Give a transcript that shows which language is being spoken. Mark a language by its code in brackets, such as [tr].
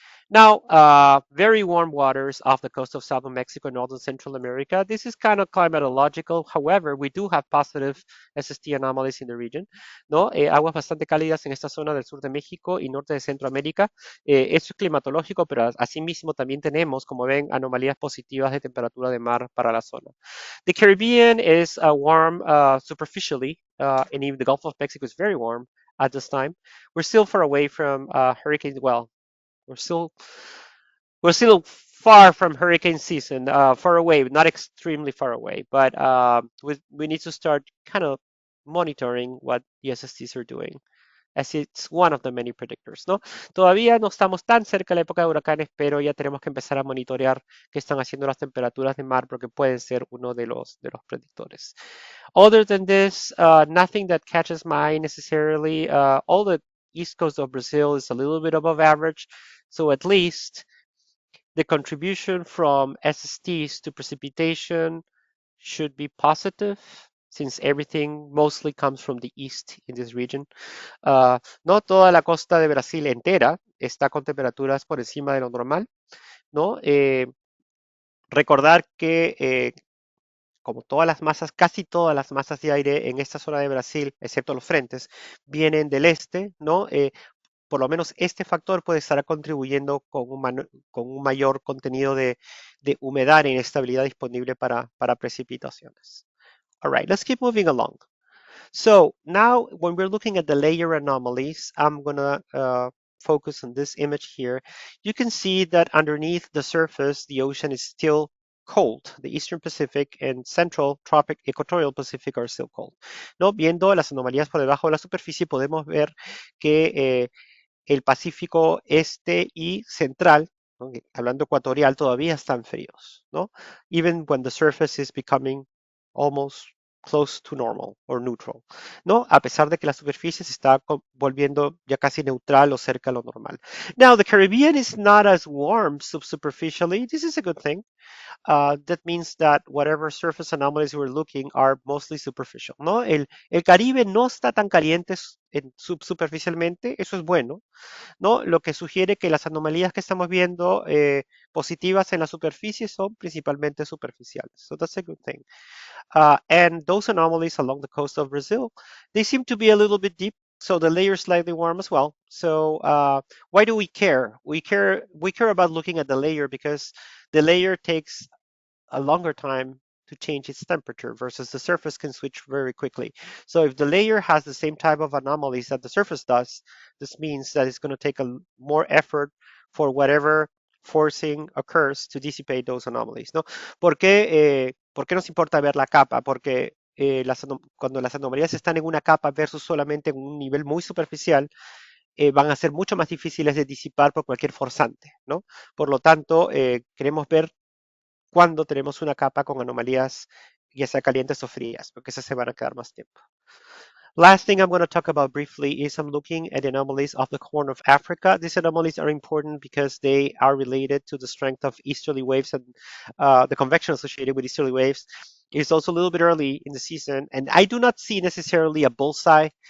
[en] Now, very warm waters off the coast of southern Mexico and northern Central America. This is kind of climatological. However, we do have positive SST anomalies in the region, [es] ¿no? Aguas bastante cálidas en esta zona del sur de México y norte de Centroamérica. Esto es climatológico, pero asimismo también tenemos, como ven, anomalías positivas de temperatura de mar para la zona. [en] The Caribbean is warm superficially, and even the Gulf of Mexico is very warm at this time. We're still far away from hurricanes. Well, we're still far from hurricane season, far away, not extremely far away, but we need to start kind of monitoring what the SSTs are doing, as it's one of the many predictors, [es] ¿no? Todavía no estamos tan cerca de la época de huracanes, pero ya tenemos que empezar a monitorear qué están haciendo las temperaturas de mar, porque pueden ser uno de los predictores. [en] Other than this, nothing that catches my eye necessarily. All the east coast of Brazil is a little bit above average. So at least the contribution from SSTs to precipitation should be positive since everything mostly comes from the east in this region. [es] No toda la costa de Brasil entera está con temperaturas por encima de lo normal, ¿no? Recordar que como todas las masas, casi todas las masas de aire en esta zona de Brasil, excepto los frentes, vienen del este, ¿no? Por lo menos este factor puede estar contribuyendo con un mayor contenido de humedad e inestabilidad disponible para precipitaciones. [en] All right, let's keep moving along. So now when we're looking at the layer anomalies, I'm going to focus on this image here. You can see that underneath the surface, the ocean is still cold. The Eastern Pacific and Central Tropic Equatorial Pacific are still cold. [es] ¿No? Viendo las anomalías por debajo de la superficie, podemos ver que el Pacífico Este y Central, ¿no? Hablando ecuatorial, todavía están fríos, ¿no? [en] Even when the surface is becoming almost close to normal or neutral, [es] ¿no? A pesar de que la superficie se está volviendo ya casi neutral o cerca a lo normal. [en] Now, the Caribbean is not as warm superficially. This is a good thing. That means that whatever surface anomalies we're looking are mostly superficial, [es] ¿no? El Caribe no está tan caliente superficialmente, eso es bueno, ¿no? Lo que sugiere que las anomalías que estamos viendo positivas en la superficie son principalmente superficiales. [en] So that's a good thing. And those anomalies along the coast of Brazil, they seem to be a little bit deep. So the layer is slightly warm as well. So why do we care? We care about looking at the layer because the layer takes a longer time to change its temperature versus the surface can switch very quickly. So if the layer has the same type of anomalies that the surface does, this means that it's going to take more effort for whatever forcing occurs to dissipate those anomalies, [es] ¿no? ¿Por qué nos importa ver la capa? Porque cuando las anomalías están en una capa versus solamente en un nivel muy superficial, van a ser mucho más difíciles de disipar por cualquier forzante, ¿no? Por lo tanto, queremos ver cuando tenemos una capa con anomalías, ya sea calientes o frías, porque esas se van a quedar más tiempo. [en] Last thing I'm going to talk about briefly is I'm looking at anomalies of the Horn of Africa. These anomalies are important because they are related to the strength of easterly waves and the convection associated with easterly waves. It's also a little bit early in the season, and I do not see necessarily a bullseye.